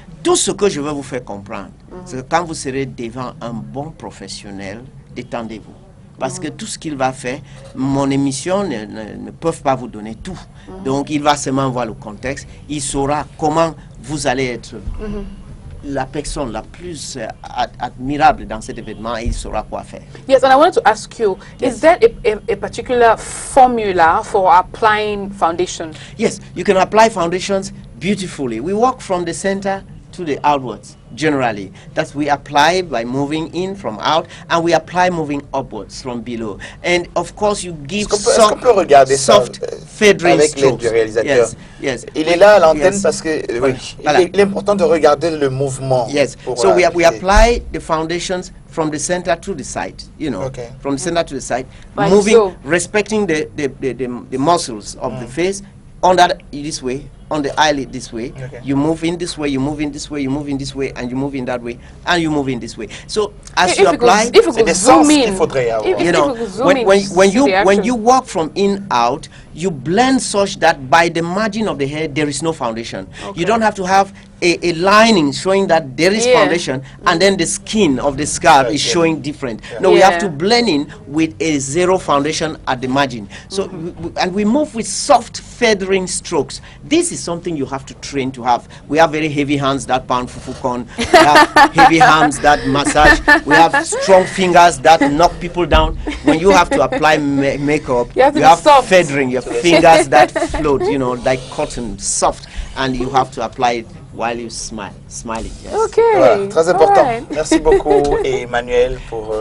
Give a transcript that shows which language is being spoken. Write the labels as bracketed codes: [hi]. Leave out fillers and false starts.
[fr] Tout ce que je veux vous faire comprendre, c'est que quand vous serez devant un bon professionnel, détendez-vous. Parce que tout ce qu'il va faire, mon émission ne peut pas vous donner tout. Donc, il va seulement voir le contexte. Il saura comment vous allez être la personne la plus admirable dans cet événement et il saura quoi faire. [en] Yes, and I wanted to ask you, is there a particular formula for applying foundation? Yes, you can apply foundations beautifully. We work from the center to the outwards, generally. That we apply by moving in from out, and we apply moving upwards from below. And of course, you give soft feathering [fr] avec l'aide du réalisateur. [en] Yes. [fr] Il est là à l'antenne parce que il est important de regarder le mouvement. [en] Yes. So we apply the foundations from the center to the side, you know, from the center to the side, moving, respecting the muscles of the face, on that this way, on the eyelid this way, you move in this way, you move in this way, you move in this way, and you move in that way, and you move in this way. So as you apply, [fr] c'est des sens qu'il faudrait avoir. [en] You know, when you walk from in out, you blend such that by the margin of the hair there is no foundation. You don't have to have a lining showing that there is foundation and then the skin of the scalp is showing different. No, we have to blend in with a zero foundation at the margin. So and we move with soft feathering strokes. This is something you have to train to have. We have very heavy hands that pound fufukon. We have heavy hands that massage. We have strong fingers that knock people down. When you have to apply makeup, you have feathering, your fingers that float, you know, like cotton, soft, and you have to apply it while you smiling. Yes. Okay. [fr] Voilà, très important. Merci beaucoup, Emmanuel, pour.